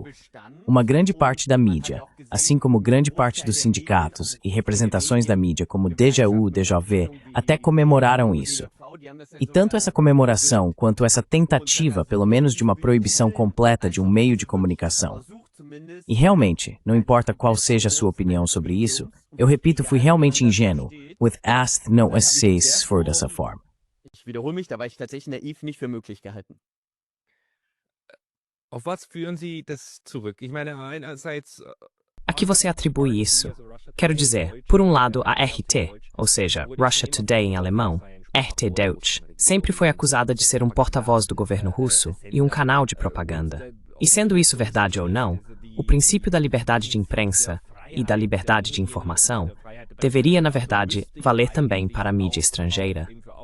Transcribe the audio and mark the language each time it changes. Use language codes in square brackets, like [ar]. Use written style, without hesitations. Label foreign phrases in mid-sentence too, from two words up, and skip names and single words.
[pt] Uma grande parte da mídia, assim como grande parte dos sindicatos e representações da mídia como DGU, DJV, até comemoraram isso. E tanto essa comemoração quanto essa tentativa, pelo menos de uma proibição completa de um meio de comunicação. E realmente, não importa qual seja a sua opinião sobre isso, eu repito, fui realmente ingênuo, with asked no essays for dessa forma. [de] Ich wiederhole mich, da war ich tatsächlich naiv nicht für möglich gehalten. Auf was führen Sie das zurück? Ich meine, einerseits [pt] A que você atribui isso? Quero dizer, por um lado, a RT, ou seja, Russia Today em alemão, RT Deutsch, sempre foi acusada de ser um porta-voz do governo russo e um canal de propaganda. E sendo isso verdade ou não, o princípio da liberdade de imprensa e da liberdade de informação deveria, na verdade, valer também para a mídia estrangeira.